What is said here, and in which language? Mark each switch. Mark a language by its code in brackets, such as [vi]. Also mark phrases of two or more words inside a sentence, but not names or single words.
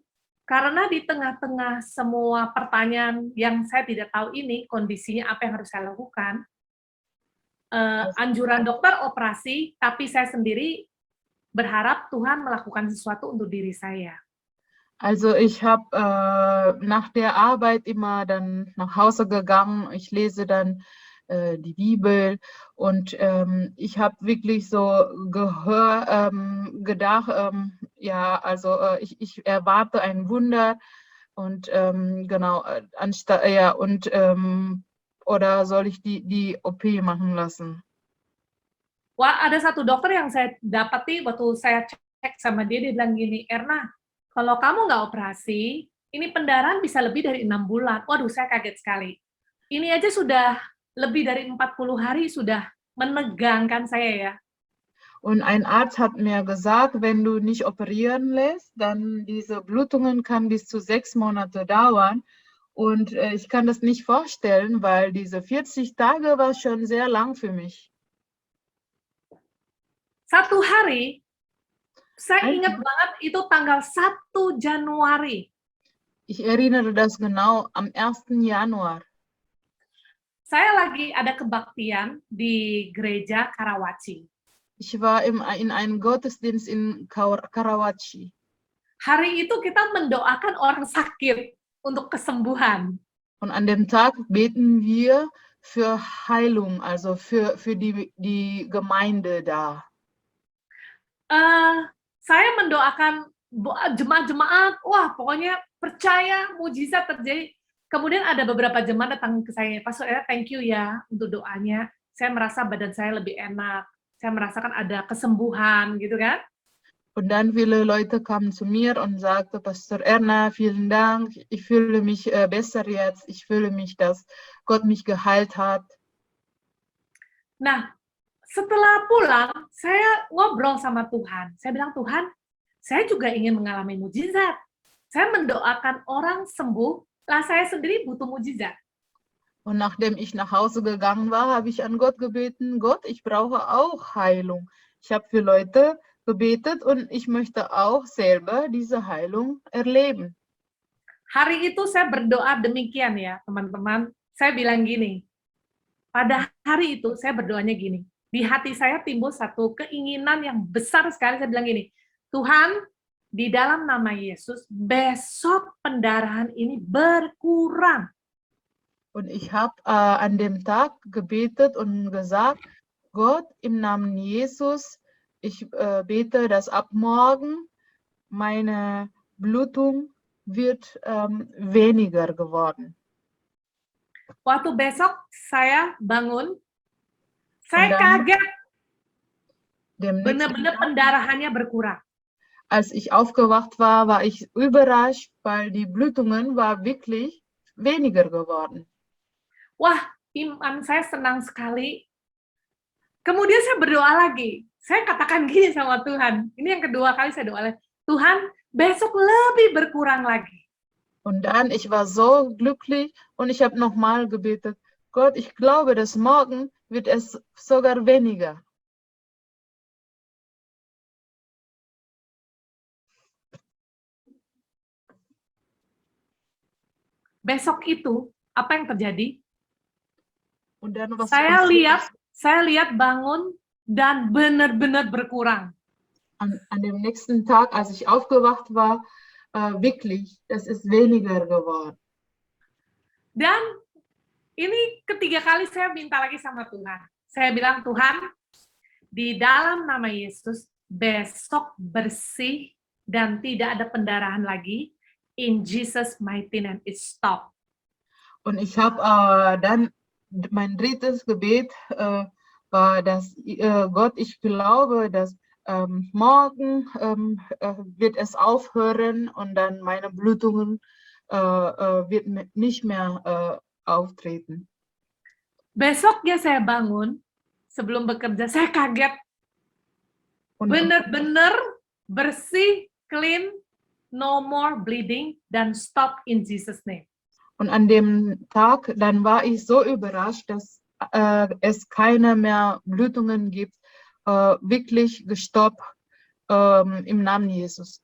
[id] Karena di tengah-tengah semua pertanyaan yang saya tidak tahu ini, kondisinya apa yang harus saya lakukan, anjuran dokter operasi, tapi saya sendiri berharap Tuhan melakukan sesuatu untuk diri saya. [de] Also ich habe nach der Arbeit immer dann nach Hause gegangen. Ich lese dann die Bibel und ich habe wirklich so gedacht, ja, also ich erwarte ein Wunder und genau, anstatt, ja, und oder soll ich die OP machen lassen? [id] Wah, ada satu dokter yang saya dapati waktu saya cek sama dia bilang gini, Erna, kalau kamu nggak operasi, ini pendarahan bisa lebih dari 6 bulan. Waduh, saya kaget sekali. Ini aja sudah lebih dari 40 hari sudah menegangkan saya ya. [de] Und ein Arzt hat mir gesagt, wenn du nicht operieren lässt, dann diese Blutungen kann bis zu 6 Monate dauern. Und ich kann das nicht vorstellen, weil diese 40 Tage war schon sehr lang für mich. [id] Satu hari, saya ingat banget itu tanggal 1 Januari. [de] Ich erinnere das genau am 1. Januar. [id] Saya lagi ada kebaktian di gereja Karawaci. [de] Ich war in einem Gottesdienst in Karawaci. [id] Hari itu kita mendoakan orang sakit untuk kesembuhan. [de] Und an dem Tag beten wir für Heilung, also für die Gemeinde da. [id] Saya mendoakan jemaat-jemaat, wah pokoknya percaya mujizat terjadi. Kemudian ada beberapa jemaat datang ke saya, Pastor Era, [en] thank you [id] ya untuk doanya. Saya merasa badan saya lebih enak. Saya merasakan ada kesembuhan, gitu kan? [de] Und dann viele Leute kamen zu mir und sagten, Pastor Erna, vielen Dank, ich fühle mich besser jetzt, ich fühle mich, dass Gott mich geheilt hat. [id] Nah, setelah pulang, saya ngobrol sama Tuhan. Saya bilang, Tuhan, saya juga ingin mengalami mujizat. Saya mendoakan orang sembuh, lah saya sendiri butuh mujizat. [de] Und nachdem ich nach Hause gegangen war, habe ich an Gott gebeten, Gott, ich brauche auch Heilung. Ich habe für Leute gebetet und ich möchte auch selber diese Heilung erleben. [id] Hari itu saya berdoa demikian ya, teman-teman. Saya bilang gini, pada hari itu saya berdoanya gini, di hati saya timbul satu keinginan yang besar sekali, saya bilang gini, Tuhan, di dalam nama Yesus, besok pendarahan ini berkurang. [de] Und ich habe an dem Tag gebetet und gesagt, Gott, im Namen Jesus, ich bete, dass ab morgen meine Blutung wird weniger geworden. [id] Waktu besok saya bangun, saya kaget, benar-benar pendarahannya berkurang. [de] Als ich aufgewacht war, war ich überrascht, weil die Blutungen war wirklich weniger geworden. [id] Wah, iman saya senang sekali. Kemudian saya berdoa lagi. Saya katakan gini sama Tuhan. Ini yang kedua kali saya doa lagi. Tuhan, besok lebih berkurang lagi. [de] Und dann, ich war so glücklich und ich habe nochmal gebetet, Gott, ich glaube, dass morgen wird es sogar weniger. [id] Besok itu, apa yang terjadi? [de] Und dann, was [id] saya lihat bangun dan benar-benar berkurang. [de] An dem nächsten Tag, als ich aufgewacht war, wirklich, es ist weniger geworden. [id] Dan ini ketiga kali saya minta lagi sama Tuhan. Saya bilang, Tuhan, di dalam nama Yesus, besok bersih dan tidak ada pendarahan lagi. [en] In Jesus' mighty name, it stop. [de] Und ich habe dann mein drittes Gebet war, dass Gott, ich glaube, dass morgen wird es aufhören und dann meine Blutungen wird nicht mehr auftreten. [id] Besoknya saya bangun, sebelum bekerja, saya kaget. Benar-benar bersih, [en] clean, no more bleeding, dan stop in Jesus' name. [de] Und an dem Tag, dann war ich so überrascht, dass es keine mehr Blutungen gibt, wirklich gestoppt im Namen Jesus.